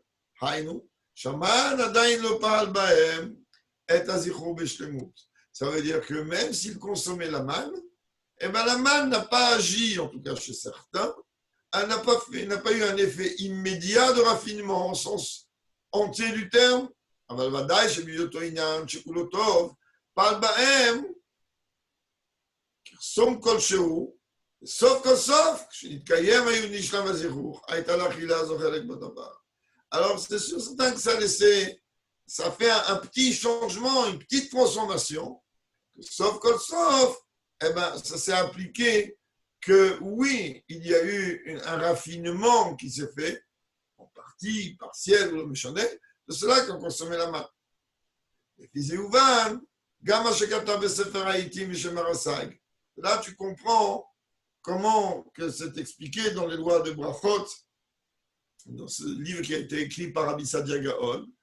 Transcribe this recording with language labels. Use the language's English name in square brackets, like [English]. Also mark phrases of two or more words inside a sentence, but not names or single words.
[French] Ça veut dire que même s'ils consommaient la manne, eh ben, la manne n'a pas agi, en tout cas chez certains, elle n'a pas eu un effet immédiat de raffinement au sens entier du terme. [Hebrew] אבל ודאי שבהיותו עניין שכולו טוב, פעל בהם כרסום כלשהו, סוף כל סוף, כשנתקיים היו נשלם הזיכוך, הייתה לאכילה הזו חלק בדבר. [French] Alors c'est sûr certain que ça fait un petit changement, une petite transformation, [Hebrew] סוף כל סוף, [French] eh ben, ça s'est appliqué que oui, il y a eu un raffinement qui s'est fait, en partie, partielle, ou le méchanet, de cela qu'on consommait la manne. Là, tu comprends comment que c'est expliqué dans les lois de Brachot, dans ce livre qui a été écrit par Rabbi Sadia Gaon.